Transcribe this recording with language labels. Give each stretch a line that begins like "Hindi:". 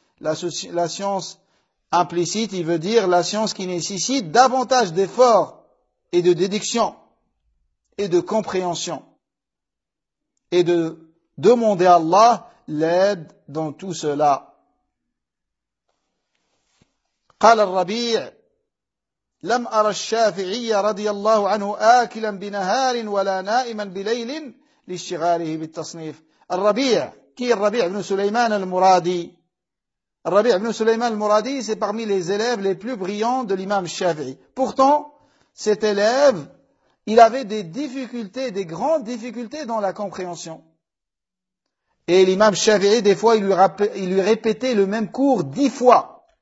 French: La science implicite, il veut dire la science qui nécessite davantage d'efforts et de déduction et de compréhension et de demander à Allah l'aide dans tout cela.
Arabic: قال الربيع لم أرى الشافعي رضي الله عنه آكلا بنهار ولا نائما بليل لاشتغاله بالتصنيف. الربيع كي الربيع بن سليمان المرادي.
French: الربيع بن سليمان المرادي c'est parmi les élèves les plus brillants de l'imam Shafi'i. Pourtant, cet élève, il avait des difficultés, des grandes difficultés dans la compréhension. Et l'imam Shafi'i, des fois, il lui répétait le même cours 10 fois.